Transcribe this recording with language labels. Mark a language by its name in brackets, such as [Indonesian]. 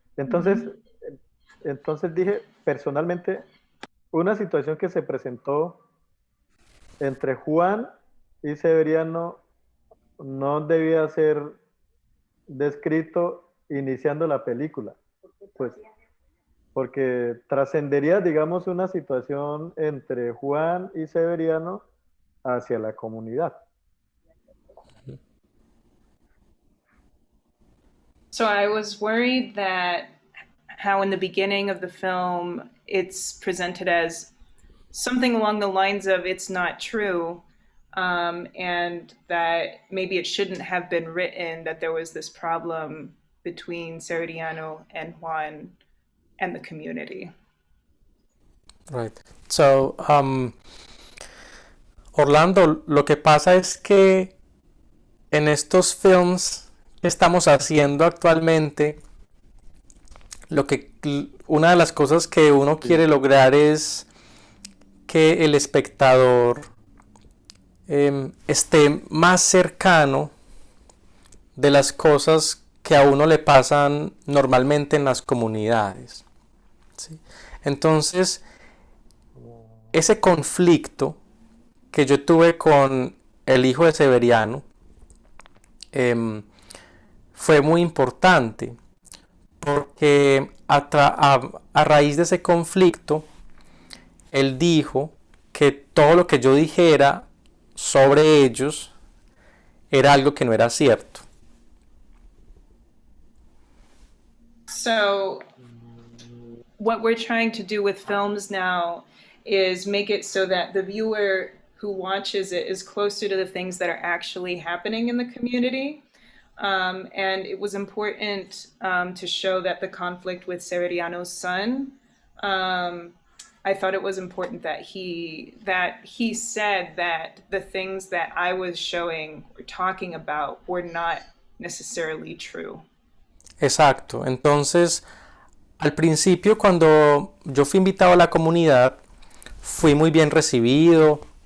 [Spanish] Entonces dije, personalmente, una situación que se presentó entre Juan y Severiano no debía ser descrito iniciando la película, pues, porque trascendería, digamos, una situación entre Juan y Severiano hacia la comunidad. [English] So I was worried that how in the beginning of the film it's presented as something along the lines of it's not true, and that maybe it shouldn't have been written that there was this problem between Severiano and Juan and the community. Right. [Spanish] So, Orlando, lo que pasa es que en estos films que estamos haciendo actualmente, una de las cosas que uno quiere lograr es que el espectador esté más cercano de las cosas que a uno le pasan normalmente en las comunidades, ¿sí? Entonces, ese conflicto que yo tuve con el hijo de Severiano fue muy importante, porque a raíz de ese conflicto, él dijo que todo lo que yo dijera sobre ellos era algo que no era cierto. [English] So what we're trying to do with films now is make it so that the viewer who watches it is closer to the things that are actually happening in the community. And it was important to show that the conflict with Severiano's son, I thought it was important that he said that the things that I was showing or talking about were not necessarily true. [Spanish] Exacto. Entonces, al principio, cuando yo fui invitado a la comunidad, fui muy bien recibido.